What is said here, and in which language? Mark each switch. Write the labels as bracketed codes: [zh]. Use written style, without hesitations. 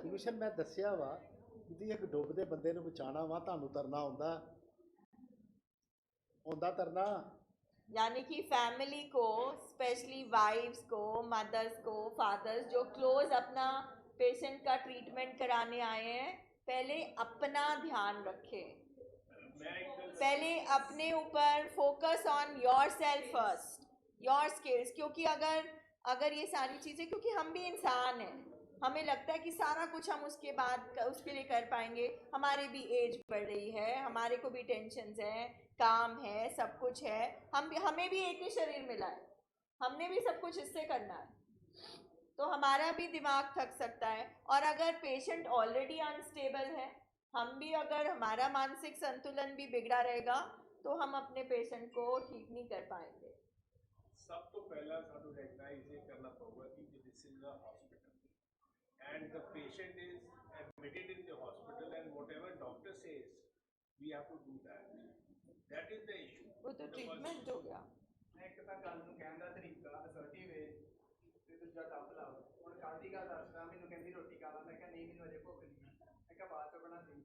[pa] Solution ਮੈਂ ਦੱਸਿਆ ਵਾ, ਜਿਹਦੀ ਇੱਕ ਡੁੱਬਦੇ ਬੰਦੇ ਨੂੰ ਬਚਾਉਣਾ ਵਾ, ਤੁਹਾਨੂੰ ਤਰਨਾ ਆਉਂਦਾ ਤਰਨਾ। [hi] यानी कि फैमिली को, स्पेशली वाइफ्स को, मदर्स को, फादर्स जो क्लोज अपना पेशेंट का ट्रीटमेंट कराने आए हैं, पहले अपना ध्यान रखें, पहले अपने ऊपर [en] Focus on your self first, your skills. [hi] क्योंकि अगर ये सारी चीज़ें, क्योंकि हम भी इंसान हैं, हमें लगता है कि सारा कुछ हम उसके लिए कर पाएंगे, हमारी भी एज बढ़ रही है, हमारे को भी टेंशन्स हैं, काम है, सब कुछ है, हमें भी एक ही शरीर मिला है, हमने भी सब कुछ इससे करना है, तो हमारा भी दिमाग थक सकता है। और अगर पेशेंट ऑलरेडी अनस्टेबल है, हम भी अगर हमारा मानसिक संतुलन भी बिगड़ा रहेगा, तो हम अपने पेशेंट को ठीक नहीं कर पाएंगे। सब तो पहला सानू रिकॉग्नाइज ये करना पड़ेगा कि [en] This is a hospital and the patient is admitted in the hospital and whatever doctor says we have to do that is the issue. [hi] वो तो ट्रीटमेंट हो गया। [pa] ਇੱਕ ਤਾਂ ਗੱਲ ਨੂੰ ਕਹਿਣ ਦਾ ਤਰੀਕਾ ਅਸਰਟਿਵ ਹੈ ਤੇ ਦੂਜਾ ਟੱਪ ਲਾਓ। ਹੁਣ ਕੱਲ੍ਹ ਦੀ ਗੱਲ ਦੱਸਦਾ, ਮੈਨੂੰ ਕਹਿੰਦੀ ਰੋਟੀ ਖਾ ਲਾ, ਮੈਂ ਕਿਹਾ ਨਹੀਂ ਮੈਨੂੰ ਅਜੇ ਭੁੱਖ ਨਹੀਂ ਹੈ, ਮੈਂ ਕਿਹਾ ਬਾਅਦ ਚੋਂ ਬਣਾ ਦੇ।